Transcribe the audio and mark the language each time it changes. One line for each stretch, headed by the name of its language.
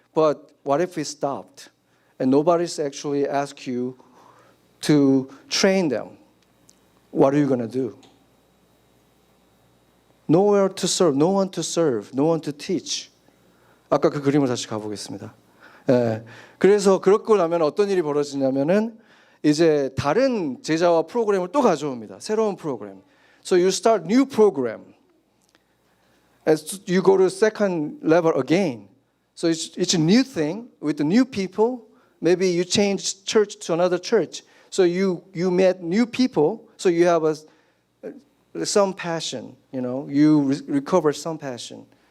English: But what if we stopped and nobody's actually asked you to train them? What are you going to do? Nowhere to serve, no one to teach.
Korean: 아까 그 그림을 다시 가보겠습니다. 예. 그래서 그렇고 나면 어떤 일이 벌어지냐면은 이제 다른 제자와 프로그램을 또 가져옵니다. 새로운 프로그램.
English: So you start new program. As you go to second level again. So it's a new thing with the new people. Maybe you change church to another church. So you met new people. So you have some passion. You know, you recover some passion.